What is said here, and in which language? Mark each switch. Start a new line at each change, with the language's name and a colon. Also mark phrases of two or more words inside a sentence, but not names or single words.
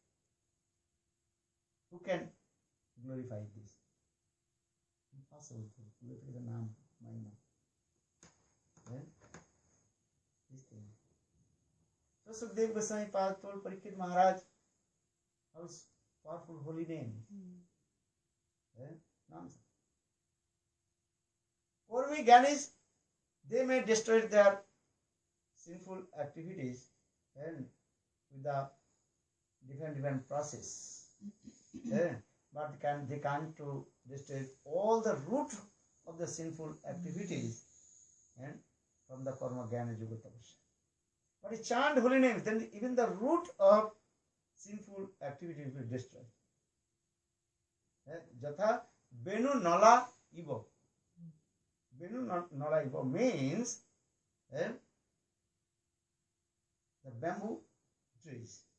English: Who can glorify this? Impossible to glorify the Nam, my Nam. This thing. So Sukdev Goswami told Parikshit Maharaj, how powerful holy name. Nam.
Sanskrit: Korvi Ganis,
English: they may destroy their sinful activities and with the different process. But they can't to destroy all the root of the sinful activities and from the
Sanskrit: karma jnana yoga tapasya.
English: But he chant holy names, then even the root of sinful activities will be destroyed.
Sanskrit: Jatha Benu Nala Ivo. Benu Nala Ivo
English: means the bamboo trees.